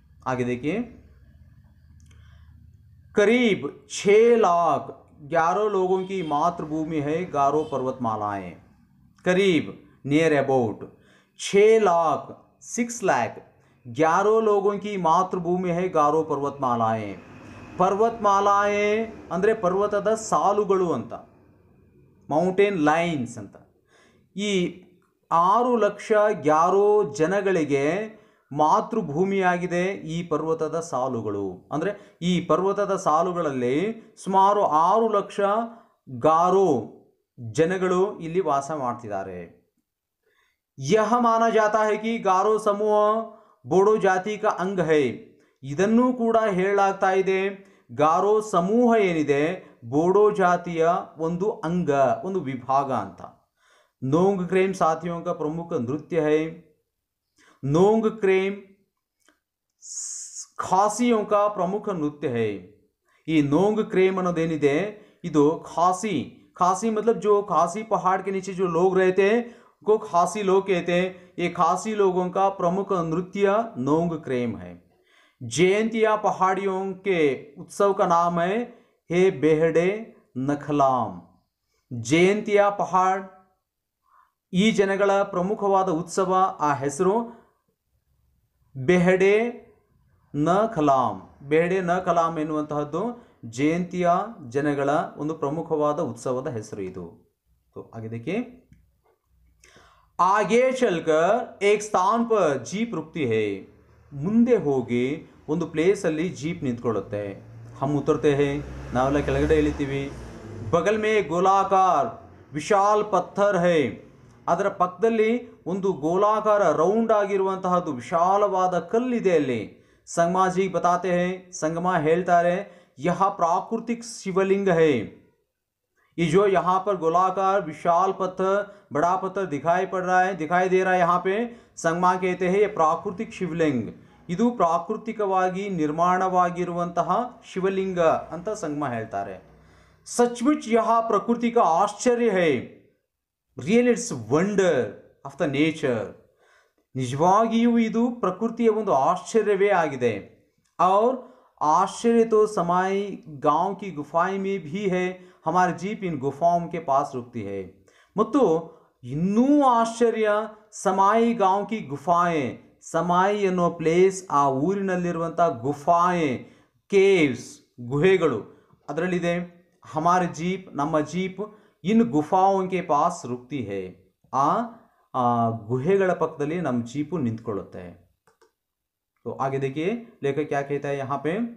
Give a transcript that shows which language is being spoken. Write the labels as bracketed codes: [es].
[hi] आगे देखिए, करीब 6,11,000 लोगों की मातृभूमि है गारो पर्वतमालाएं. करीब नियर अबाउट 6,11,000 लोगों की मातृभूमि है गारो पर्वतमालाएं. [kn] पर्वतमालाएं ಅಂದರೆ ಪರ್ವತದ ಸಾಲುಗಳು ಅಂತ, ಮೌಂಟೇನ್ ಲೈನ್ಸ್ ಅಂತ. ಈ 6,11,000 ಜನಗಳಿಗೆ ಮಾತೃಭೂಮಿಯಾಗಿದೆ ಈ ಪರ್ವತದ ಸಾಲುಗಳು. ಅಂದರೆ ಈ ಪರ್ವತದ ಸಾಲುಗಳಲ್ಲಿ ಸುಮಾರು 6,00,000 ಗಾರೋ ಜನಗಳು ಇಲ್ಲಿ ವಾಸ ಮಾಡ್ತಿದ್ದಾರೆ. [hi] यह माना जाता है कि गारो समूह बोडो जाति का अंग है. [kn] ಇದನ್ನು ಕೂಡ ಹೇಳಲಾಗ್ತಾ ಇದೆ, ಗಾರೋ ಸಮೂಹ ಏನಿದೆ ಬೋಡೋ ಜಾತಿಯ ಒಂದು ಅಂಗ, ಒಂದು ವಿಭಾಗ ಅಂತ. [hi] नोंग क्रेम साथियों का प्रमुख नृत्य है. नोंग क्रेम खासियों का प्रमुख नृत्य है. ये नोंग क्रेम [kn] ಅನ್ನೋದೇನಿದೆ ಇದು [hi] खासी, खासी मतलब जो खासी पहाड़ के नीचे जो लोग रहते हैं को खासी लोग कहते हैं. ये खासी लोगों का प्रमुख नृत्य नोंग क्रेम है. जयंतिया पहाड़ियों के उत्सव का नाम है हे बेहड़े नखलाम. [kn] जयंतिया पहाड़ ಈ ಜನಗಳ ಪ್ರಮುಖವಾದ ಉತ್ಸವ, ಆ ಹೆಸರು ಬೆಹಡೆ ನ ಕಲಾಂ. ಬೆಹಡೆ ನ ಕಲಾಂ ಎನ್ನುವಂತಹದ್ದು ಜಯಂತಿಯ ಜನಗಳ ಒಂದು ಪ್ರಮುಖವಾದ ಉತ್ಸವದ ಹೆಸರು ಇದು. [hi] तो आगे देखिए, आगे चलकर एक स्थान पर जीप रुकती है. [kn] ಮುಂದೆ ಹೋಗಿ ಒಂದು ಪ್ಲೇಸ್ ಅಲ್ಲಿ ಜೀಪ್ ನಿಂತ್ಕೊಳ್ಳುತ್ತೆ. [hi] हम उतरते हैं, [kn] ನಾವೆಲ್ಲ ಕೆಳಗಡೆ ಇಳಿತೀವಿ. [hi] बगल में गोलाकार विशाल पत्थर है. [kn] ಅದರ ಪಕ್ಕದಲ್ಲಿ ಒಂದು ಗೋಲಾಕಾರ ರೌಂಡ್ ಆಗಿರುವಂತಹದ್ದು ವಿಶಾಲವಾದ ಕಲ್ಲಿದೆ ಅಲ್ಲಿ. [hi] ಸಂಗಮ जी बताते हैं, संगम [kn] ಹೇಳ್ತಾರೆ, [hi] यह प्राकृतिक शिवलिंग है. ये जो यहाँ पर गोलाकार विशाल पत्थर, बड़ा पत्थर दिखाई दे रहा है यहाँ पे, संगम कहते हैं ये प्राकृतिक शिवलिंग. [kn] ಇದು ಪ್ರಾಕೃತಿಕವಾಗಿ ನಿರ್ಮಾಣವಾಗಿರುವಂತಹ ಶಿವಲಿಂಗ ಅಂತ ಸಂಗಮ ಹೇಳ್ತಾರೆ. [hi] सचमुच यह प्रकृति का आश्चर्य है. [en] Really it's wonder of the nature. [kn] ನಿಜವಾಗಿಯೂ ಇದು ಪ್ರಕೃತಿಯ ಒಂದು ಆಶ್ಚರ್ಯವೇ ಆಗಿದೆ. [hi] और आश्चर्य तो समाई गांव की गुफाएं में भी है. हमारी जीप इन गुफाओं के पास रुकती है. [kn] ಮತ್ತು ಇನ್ನೂ ಆಶ್ಚರ್ಯ, [hi] समाई गांव की गुफाएं, [kn] समाई ಅನ್ನೋ ಪ್ಲೇಸ್, ಆ ಊರಿನಲ್ಲಿರುವಂಥ ಗುಫಾಯೆ ಕೇವ್ಸ್ ಗುಹೆಗಳು ಅದರಲ್ಲಿದೆ [hi] हमारे जीप [kn] ನಮ್ಮ [hi] जीप इन गुफाओं के पास रुकती है [kn] ಆ ಗುಹೆಗಳ ಪಕ್ಕದಲ್ಲಿ ನಮ್ಮ ಜೀಪು ನಿಂತ್ಕೊಳ್ಳುತ್ತೆ [hi] तो आगे देखिए लेखक क्या कहता है यहाँ पे